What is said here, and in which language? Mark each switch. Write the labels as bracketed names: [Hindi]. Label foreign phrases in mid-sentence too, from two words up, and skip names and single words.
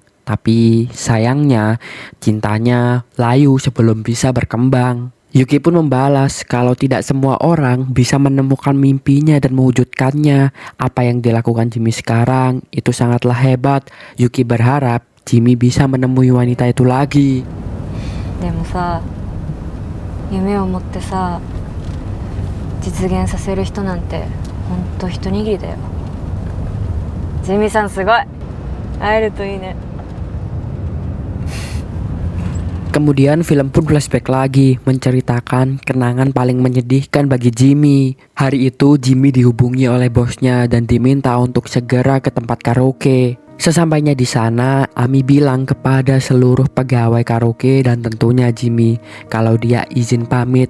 [Indonesian] Tapi sayangnya cintanya layu sebelum bisa berkembang. Yuki pun membalas kalau tidak semua orang bisa menemukan mimpinya dan mewujudkannya. Apa yang dilakukan Jimmy sekarang itu sangatlah hebat. Yuki berharap Jimmy bisa menemui wanita itu lagi. [Japanese] でもさ、夢を持ってさ、実現させる人なんてほんと一握りだよ。ジミーさんすごい。会えるといいね。 [Indonesian] Kemudian film pun flashback lagi menceritakan kenangan paling menyedihkan bagi Jimmy. Hari itu Jimmy dihubungi oleh bosnya dan diminta untuk segera ke tempat karaoke. Sesampainya di sana, Ami bilang kepada seluruh pegawai karaoke dan tentunya Jimmy kalau dia izin pamit.